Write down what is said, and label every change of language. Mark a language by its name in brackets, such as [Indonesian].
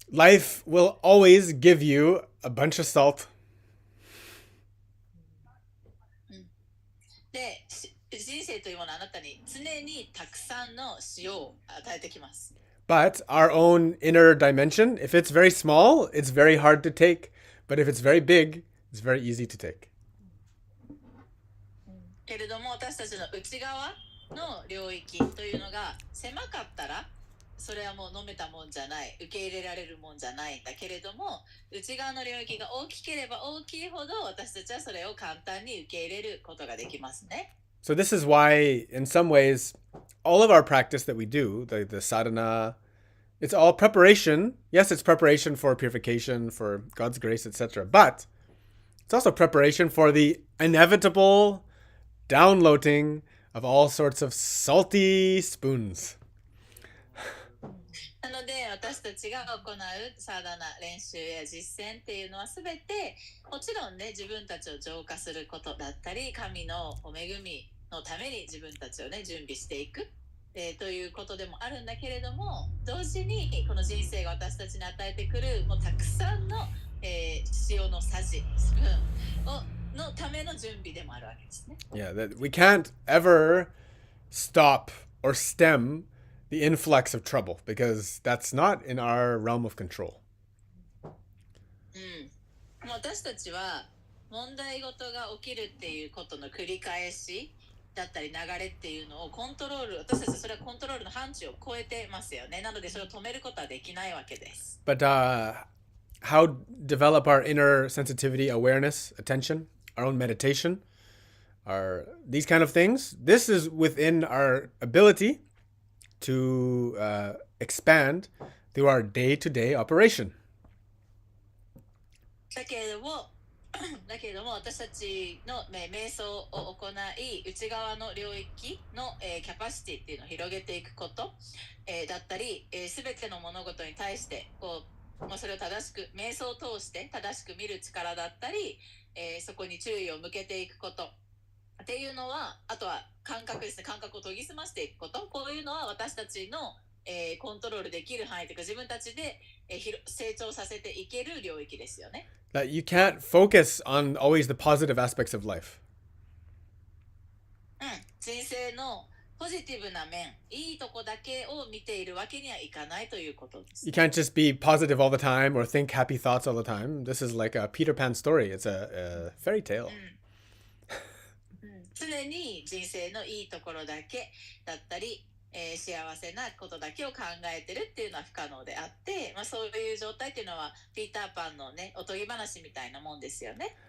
[English] Life will always give you a bunch of salt. [Japanese] で、人生というものはあなたに常にたくさんの塩を与えてきます。 [English] But our own inner dimension, if it's very small, it's very hard to take. But if it's very big, it's very easy to take. [Japanese] けれども私たちの内側の領域というのが狭かったらそれはもう飲めたもんじゃない、受け入れられるもんじゃないんだけれども、内側の領域が大きければ大きいほど私たちはそれを簡単に受け入れることができますね。 [English] So this is why, in some ways, all of our practice that we do, the sadhana, it's all preparation. Yes, it's preparation for purification, for God's grace, etc. But it's also preparation for the inevitable downloading of all sorts of salty spoons. [Japanese] なので私たちが行うサーダナ練習や実践っていうのは全てもちろんね自分たちを浄化することだったり神の恵みのために自分たちをね準備していく、ということでもあるんだけれども同時にこの人生が私たちに与えてくるもうたくさんの、塩のさじスプーンをのための準備でもあるわけですね。 [English] Yeah, that we can't ever stop or stem the influx of trouble, because that's not in our realm of control. [Japanese] 私たちは問題事が起きるっていうことの繰り返しだったり流れっていうのをコントロール、私たちそれはコントロールの範疇を超えてますよね。なのでそれを止めることはできないわけです。 [English] But how develop our inner sensitivity, awareness, attention, our own meditation, these kind of things? This is within our ability to expand through our day-to-day operation. [Japanese] だけれども私たちの瞑想を行い内側の領域のキャパシティっていうのを広げていくことだったり全ての物事に対してそれを正しく瞑想を通して正しく見る力だったりそこに注意を向けていくことっていうのは、あとは感覚ですね、感覚を研ぎ澄ましていくこと、こういうのは私たちのコントロールできる範囲というか自分たちで成長させていける領域ですよね。 [English] That you can't focus on always the positive aspects of life. [Japanese] 人生のポジティブな面、いいとこだけを見ているわけにはいかないということです。 [English] You can't just be positive all the time or think happy thoughts all the time. This is like a Peter Pan story. It's a fairy tale. [Japanese] 常に人生のいいところだけだったり、幸せなことだけを考えてるっていうのは不可能であって、そういう状態っていうのはピーターパンのねおとぎ話みたいなもんですよね。